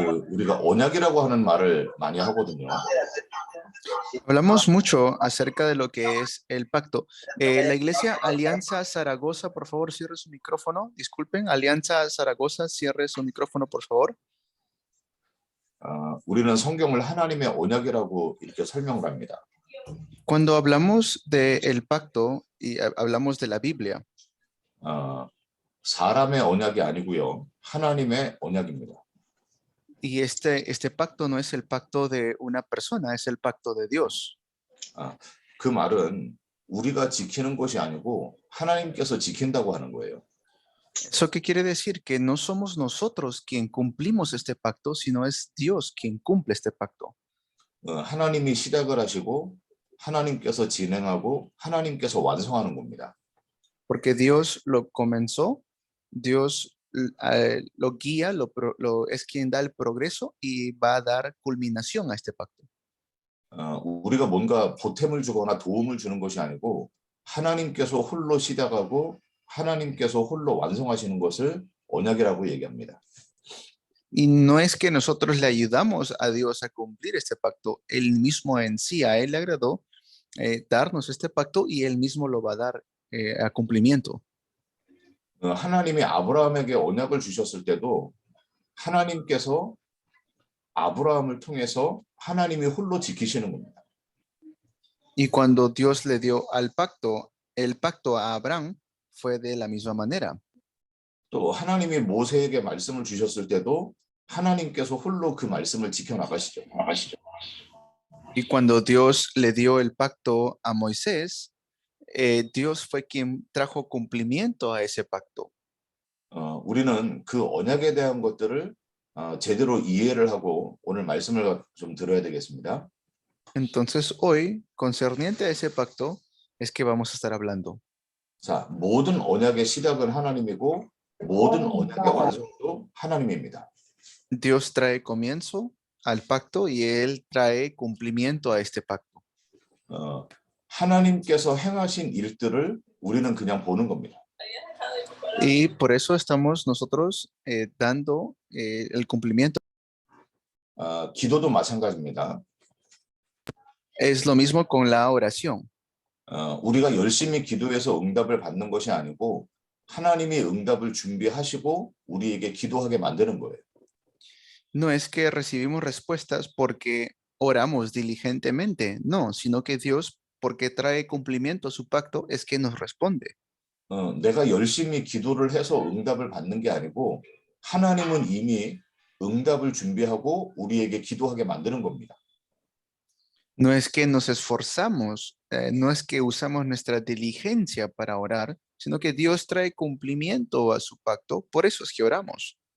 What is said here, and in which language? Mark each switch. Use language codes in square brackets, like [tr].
[ko] 우리가 언약이라고 하는 말을 많이 하거든요. [es] Hablamos mucho acerca de lo que es el pacto. La iglesia Alianza Zaragoza, por favor, cierre su micrófono. Disculpen, Alianza Zaragoza, cierre su micrófono, por favor. [ko] 우리는 성경을 하나님의 언약이라고 이렇게 설명을 합니다. [es] Cuando hablamos del pacto y hablamos de la Biblia, [ko] 사람의 언약이 아니고요, 하나님의 언약입니다. [es] y este pacto no es el pacto de una persona, es el pacto de Dios. [ko] 그 말은 우리가 지키는 것이 아니고 하나님께서 지킨다고 하는 거예요. [es] ¿Eso qué quiere decir? Que no somos nosotros quien cumplimos este pacto, sino es Dios quien cumple este pacto. [ko] 하나님이 시작을 하시고 하나님께서 진행하고 하나님께서 완성하는 겁니다. [es] Porque Dios lo comenzó, Dios lo guía, es quien da el progreso y va a dar culminación a este pacto. [ko] 우리가 뭔가 보탬을 주거나 도움을 주는 것이 아니고 하나님께서 홀로 시작하고 하나님께서 홀로 완성하시는 것을 언약이라고 얘기합니다. [es] Y no es que nosotros le ayudamos a Dios a cumplir este pacto, Él mismo en sí, a Él le agradó darnos este pacto y Él mismo lo va a dar a cumplimiento. [ko] 하나님이 아브라함에게 언약을 주셨을 때도 하나님께서 아브라함을 통해서 하나님이 홀로 지키시는 겁니다. [es] Y cuando Dios le dio el pacto a Abraham fue de la misma manera. [ko] 또 하나님이 모세에게 말씀을 주셨을 때도 하나님께서 홀로 그 말씀을 지켜나가시죠. [es] Y cuando Dios le dio el pacto a Moisés, Dios fue quien trajo cumplimiento a ese pacto. [ko] 우리는 그 언약에 대한 것들을 제대로 이해를 하고 오늘 말씀을 좀 들어야 되겠습니다. [es] Entonces hoy, concerniente a ese pacto, es que vamos a estar hablando. [ko] 자, 모든 언약의 시작은 하나님이고 모든 언약의 완성도 하나님입니다. [es] Dios trae comienzo al pacto y Él trae cumplimiento a este pacto. [ko] 하나님께서 행하신 일들을 우리는 그냥 보는 겁니다. [es] Y por eso estamos nosotros dando el cumplimiento. [ko] 기도도 마찬가지입니다. [es] Es lo mismo con la oración. [ko] 우리가 열심히 기도해서 응답을 받는 것이 아니고 하나님이 응답을 준비하시고 우리에게 기도하게 만드는 거예요. [es] No es que recibimos respuestas porque oramos diligentemente, no, sino que Dios, porque trae cumplimiento a su pacto, es que nos responde. [ko] 내가 열심히 기도를 해서 응답을 받는 게 아니고 하나님은 이미 응답을 준비하고 우리에게 기도하게 만드는 겁니다. [es] No es que nos esforzamos, no es que usamos nuestra diligencia para orar, sino que Dios trae cumplimiento a su pacto, por eso es que oramos.